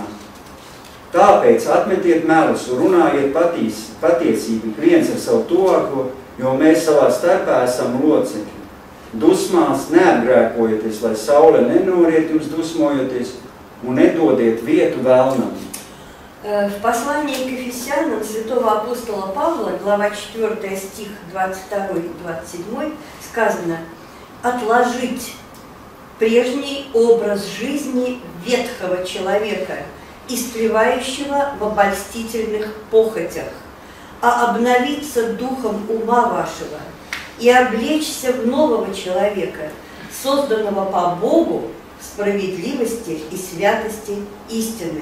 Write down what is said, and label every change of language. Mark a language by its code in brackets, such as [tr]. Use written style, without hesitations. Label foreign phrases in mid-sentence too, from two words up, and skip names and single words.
[lv] Tāpēc atmetiet melus un runājiet patiesību viens ar savu tuvāko, jo mēs savā starpā esam locekļi. Dusmās neapgrēkojieties, lai saule nenoriet jums dusmojoties, un nedodiet vietu vēlnam. [ru] В послании к Ефесянам святого апостола Павла, глава 4, стих 22-27, сказано: «Отложить прежний образ жизни ветхого человека, истлевающего в обольстительных похотях, а обновиться духом ума вашего и облечься в нового человека, созданного по Богу в справедливости и святости истины.